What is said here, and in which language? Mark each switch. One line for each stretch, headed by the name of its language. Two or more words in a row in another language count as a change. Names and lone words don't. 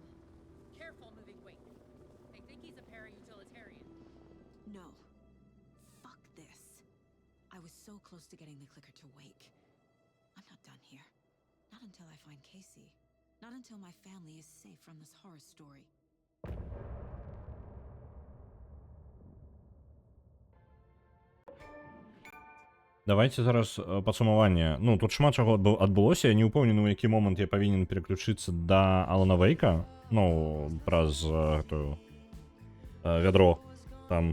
English: Careful moving weight. They think he's a para-utilitarian. No. Fuck this. I was so close to getting the clicker to wake. I'm not done here. Not until I find Casey. Not until my family is safe from this horror story.
Belarusian: Давайте зараз падсумаванне. Ну, тут шмат чаго адбылося. Я не ўпэўнены, у які момант я павінен переключыцца да Алана Вейка. Ну, праз гэтую вядро там.